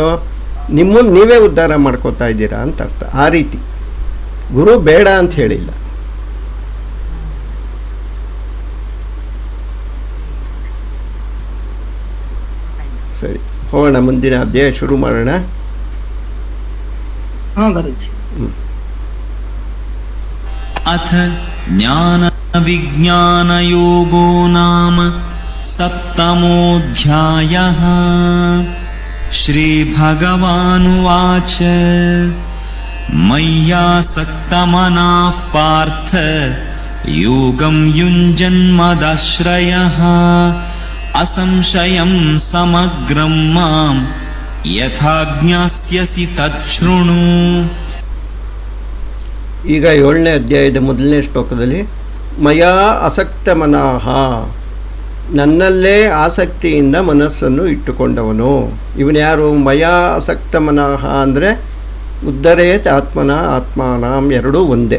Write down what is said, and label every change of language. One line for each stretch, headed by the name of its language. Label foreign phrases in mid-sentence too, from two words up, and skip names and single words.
Kannada: ನಿಮ್ಮನ್ನು ನೀವೇ ಉದ್ಧಾರ ಮಾಡ್ಕೋತಾ ಇದ್ದೀರಾ ಅಂತ ಅರ್ಥ. ಆ ರೀತಿ ಗುರು ಬೇಡ ಅಂತ ಹೇಳಿಲ್ಲ. ಸರಿ, ಹೋಗೋಣ, ಮುಂದಿನ ಅಧ್ಯಾಯ ಶುರು ಮಾಡೋಣ.
Sanskrit: ಅಥ ಜ್ಞಾನ ವಿಜ್ಞಾನ ಯೋಗೋ ನಾಮ ಸಪ್ತಮೋಧ್ಯಾಯಃ. ಶ್ರೀ ಭಗವಾನುವಾಚ ಮಯ್ಯಾಸಕ್ತಮನಾಃ ಪಾರ್ಥ್ ಯೋಗಂ ಯುಂಜನ್ಮದಾಶ್ರಯಃ ಅಸಂಶಯಂ ಸಮಗ್ರಂ ಮಾಂ ಯಥಾ ಜ್ಞಾಸ್ಯಸಿ ತಚ್ಛೃಣು.
Kannada: ಈಗ 7ನೇ ಅಧ್ಯಾಯದ 1ನೇ ಶ್ಲೋಕದಲ್ಲಿ
Sanskrit: ಮಯಾ ಅಸಕ್ತ ಮನಃ,
Kannada: ನನ್ನಲ್ಲೇ ಆಸಕ್ತಿಯಿಂದ ಮನಸ್ಸನ್ನು ಇಟ್ಟುಕೊಂಡವನು. ಇವನು ಯಾರು?
Sanskrit: ಮಯಾ ಅಸಕ್ತ ಮನಃ ಅಂದರೆ ಉದ್ಧರೇತ್ ಆತ್ಮನ ಆತ್ಮಾನಾಂ
Kannada: ಎರಡೂ ಒಂದೇ.